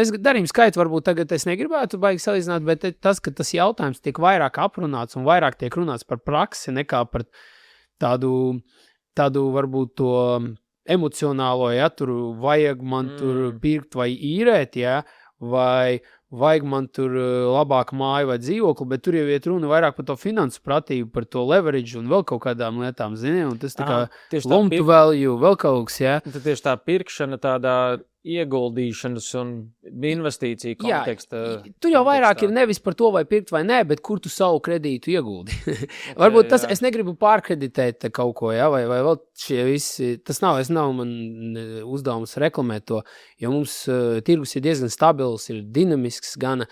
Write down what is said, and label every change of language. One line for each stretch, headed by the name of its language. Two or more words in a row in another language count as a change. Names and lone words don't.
Latvian: Darījumu skaitu varbūt tagad es negribētu baigi salīdzināt, bet tas, ka tas jautājums tiek vairāk aprunāts un vairāk tiek runāts par praksi nekā par tādu varbūt to emocionālo, tur vajag man tur pirkt vai īrēt, vai vajag man tur labāku māju vai dzīvokli, bet tur jau iet runa vairāk par to finansu pratību, par to leverage un vēl kaut kādām lietām, un tas tā kā
English: loan to value,
Latvian: vēl kaut kas, Tad tieši tā pirkšana tādā ieguldīšanas un investīciju konteksta. Tur jau vairāk ir nevis par to, vai pirkt vai nē, bet kur tu savu kredītu ieguldi. Varbūt tas, es negribu pārkreditēt kaut ko, vai vēl šie visi, tas nav man uzdevums reklamēt to, jo mums tirgus ir diezgan stabils, ir dinamisks gana.